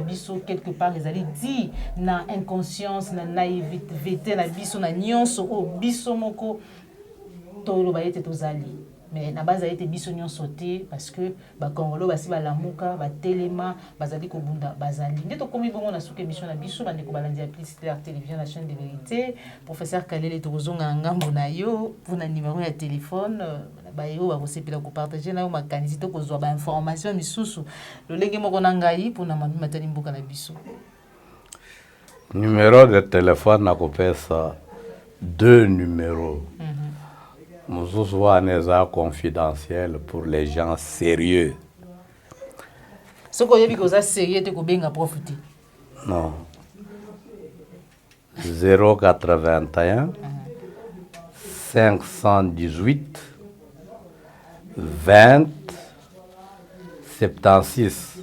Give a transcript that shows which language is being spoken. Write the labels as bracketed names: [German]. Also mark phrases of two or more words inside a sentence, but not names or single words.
[Lingala] biso [French] quelque part [Lingala] ezali [French] dit na inconscience na naïveté [Lingala] na biso na nyonso o biso moko toloba ete tozali mais na base a [French] été [Lingala] biso nyonso te [French] parce que [Lingala] ba Congolo basi ba lamuka ba telema bazali ko bunda bazali ndeto komi bongo na suka émission na biso bande ko balandi [French] publicité la télévision la chaîne de vérité professeur Kalele [Lingala] tozonga ngambo na yo pour na numéro ya téléphone ba yo ba kosepela ko partager na yo makanisi to ko zwa ba information misusu le lenge moko na ngai pour na matali mboka na biso [French] numéro de téléphone [Lingala] na ko pesa 2 numéros. [French] Mouzououaneza confidentiel pour les gens sérieux. Ce qu'on dit que ça sérieux, tu peux profiter. Non. 081 518 20 76.